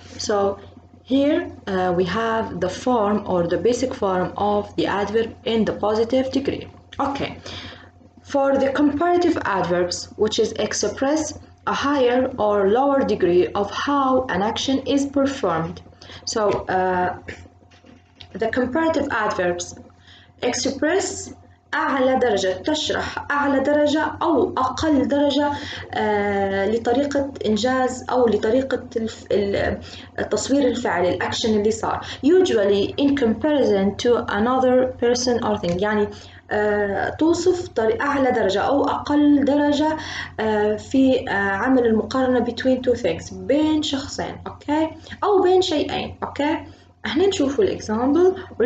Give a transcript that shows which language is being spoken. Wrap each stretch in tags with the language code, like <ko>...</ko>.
<en>So here we have the form or the basic form of the adverb in the positive degree. Okay. For the comparative adverbs, which is express a higher or lower degree of how an action is performed. So the comparative adverbs express</en> <ar>أعلى درجة، تشرح أعلى درجة أو أقل درجة لطريقة إنجاز أو لطريقة التصوير الفعل الأكشن اللي صار.</ar> <en>Usually in comparison to another person or thing.</en> <ar>يعني توصف أعلى درجة أو أقل درجة في عمل المقارنة</ar> <en>between two things،</en> <ar>بين شخصين، أوكي؟ أو بين شيئين، أوكي؟ إحنا نشوفوا الإكزامبل.</ar>